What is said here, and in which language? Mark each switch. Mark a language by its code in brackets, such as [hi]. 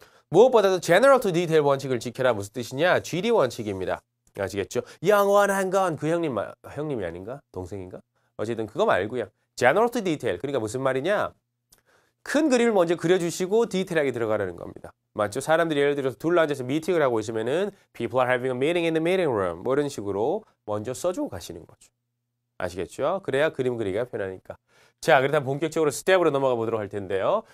[ko] 무엇보다도 general to detail 원칙을 지켜라. 무슨 뜻이냐? GD 원칙입니다. 아시겠죠? 영원한 건 그 형님이 아닌가? 동생인가? 어쨌든 그거 말고요. general to detail. 그러니까 무슨 말이냐? 큰 그림을 먼저 그려주시고 디테일하게 들어가라는 겁니다. 맞죠? 사람들이 예를 들어서 둘러 앉아서 미팅을 하고 있으면은 [en] people are having a meeting in the meeting room. [ko] 뭐 이런 식으로 먼저 써주고 가시는 거죠. 아시겠죠? 그래야 그림 그리기가 편하니까. 자, 그렇다면 본격적으로 스텝으로 넘어가 보도록 할 텐데요.